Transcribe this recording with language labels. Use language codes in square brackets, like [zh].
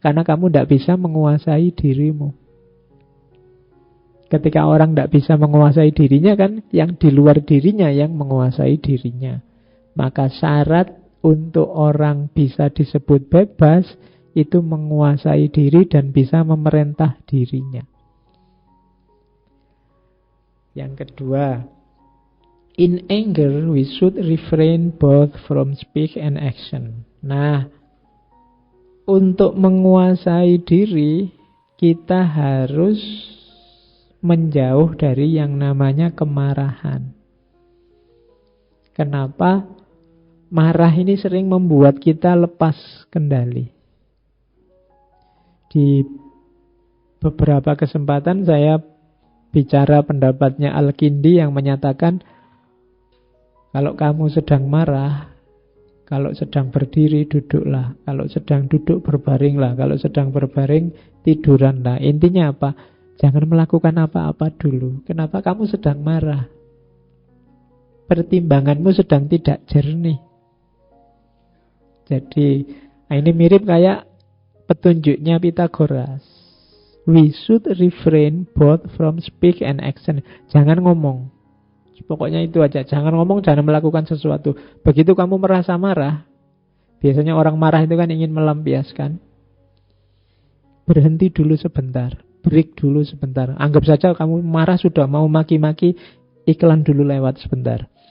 [id] Karena kamu tidak bisa menguasai dirimu. Ketika orang tidak bisa menguasai dirinya kan, yang di luar dirinya yang menguasai dirinya. Maka syarat untuk orang bisa disebut bebas itu menguasai diri dan bisa memerintah dirinya. Yang kedua, [en] in anger we should refrain both from speech and action. [id] Nah, untuk menguasai diri kita harus menjauh dari yang namanya kemarahan. Kenapa marah ini sering membuat kita lepas kendali. Di beberapa kesempatan saya bicara pendapatnya Al-Kindi yang menyatakan kalau kamu sedang marah, kalau sedang berdiri duduklah, kalau sedang duduk berbaringlah, kalau sedang berbaring tiduranlah. Intinya apa? Jangan melakukan apa-apa dulu. Kenapa? Kamu sedang marah. Pertimbanganmu sedang tidak jernih. Jadi ini mirip kayak petunjuknya Pythagoras. [en] We should refrain both from speak and action. [id] Jangan ngomong. Pokoknya itu aja. Jangan ngomong, jangan melakukan sesuatu. Begitu kamu merasa marah, biasanya orang marah itu kan ingin melampiaskan. Berhenti dulu sebentar. Break dulu sebentar. Anggap saja kamu marah sudah mau maki-maki, iklan dulu lewat sebentar.